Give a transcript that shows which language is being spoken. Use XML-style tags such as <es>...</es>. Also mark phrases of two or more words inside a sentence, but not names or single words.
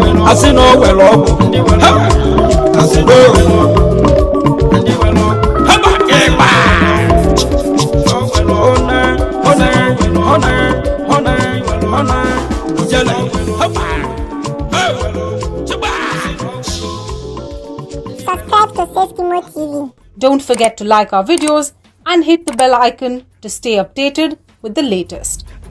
<ig>Asị na o were ọgwụ. Ha! Asị na o were ọgwụ. Ha! Ịgba.</ig> <en>One, one, one, one,</en> <ig>ijele. Ha!</ig> <en>Subscribe to Safety Mode T V. Don't forget to like our videos and hit the bell icon to stay updated with the latest.</en>